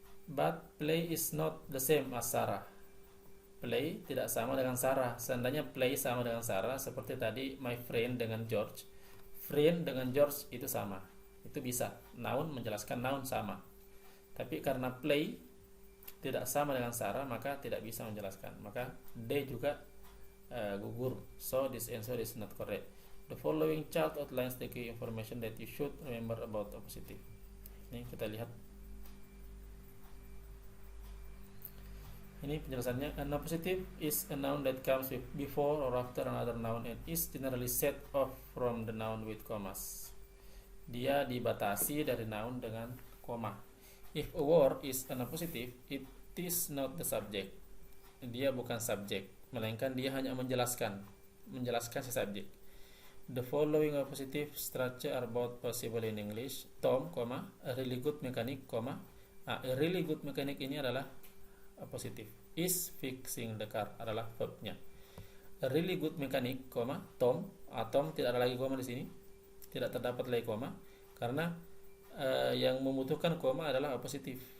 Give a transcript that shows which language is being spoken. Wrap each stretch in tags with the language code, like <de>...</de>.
<en>But play is not the same as Sarah.</en> <id>Play tidak sama dengan Sarah. Seandainya play sama dengan Sarah, seperti tadi</id> <en>my friend</en> <id>dengan George, friend dengan George itu sama, itu bisa. Noun menjelaskan noun sama. Tapi karena play tidak sama dengan Sarah, maka tidak bisa menjelaskan. Maka D juga gugur.</id> <en>So this answer is not correct. The following chart outlines the key information that you should remember about appositive.</en> <id>Ini kita lihat. Ini penjelasannya.</id> <en>An appositive is a noun that comes before or after another noun and is generally set off from the noun with commas.</en> <id>Dia dibatasi dari noun dengan koma.</id> <en>If a word is an appositive, it is not the subject.</en> <id>Dia bukan subjek, melainkan dia hanya menjelaskan si subjek.</id> <en>The following appositive structure are both possible in English. Tom, a really good mechanic, a really good mechanic</en> <id>ini adalah</id> <en>appositive. Is fixing the car</en> <id>adalah verbnya.</id> <en>A really good mechanic, Tom.</en> <id>Tom tidak ada lagi koma di sini. Tidak terdapat lagi koma karena yang membutuhkan koma adalah appositif.</id>